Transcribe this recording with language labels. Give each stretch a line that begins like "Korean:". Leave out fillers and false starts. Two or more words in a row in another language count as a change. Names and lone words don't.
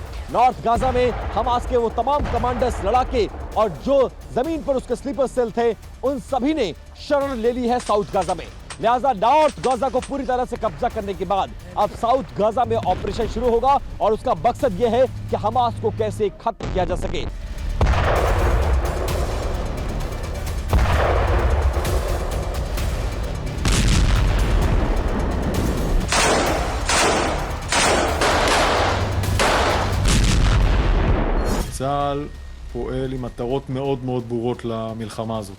Hindi: नॉर्थ गाजा में हमास के वो तमाम कमांडर्स, लड़ाके और जो जमीन पर उसके
English: sleeper cell
Hindi: थे, उन सभी ने शरण ले ली है साउथ गाजा में। लिहाजा नॉर्थ गाजा को पूरी तरह से कब्जा करने के बाद अब साउथ गाजा में ऑपरेशन शुरू होगा और उसका मकसद यह है कि हमास को कैसे खत्म किया जा सके।
Hebrew: צה"ל פועל עם מטרות מאוד מאוד ברורות למלחמה הזאת.